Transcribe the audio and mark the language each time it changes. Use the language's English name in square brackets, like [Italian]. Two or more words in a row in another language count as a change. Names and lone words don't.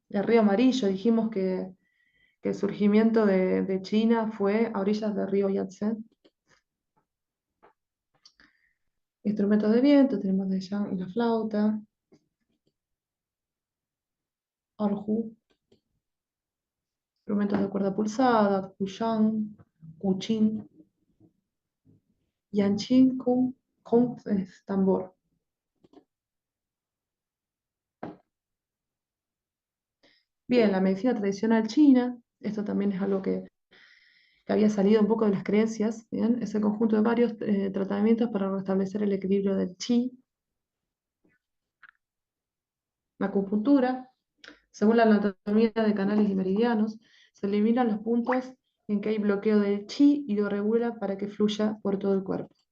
[Spanish] El Río Amarillo, dijimos que el surgimiento de China fue a orillas del río Yangtze. Instrumentos de viento, tenemos de yang y la flauta, erhu, instrumentos de cuerda pulsada, cuyang, cuchin, yanchin, kung es tambor. Bien, la medicina tradicional china, esto también es algo que había salido un poco de las creencias, ¿bien? Es el conjunto de varios tratamientos para restablecer el equilibrio del chi, la acupuntura, según la anatomía de canales y meridianos, se eliminan los puntos en que hay bloqueo del chi y lo regula para que fluya por todo el cuerpo.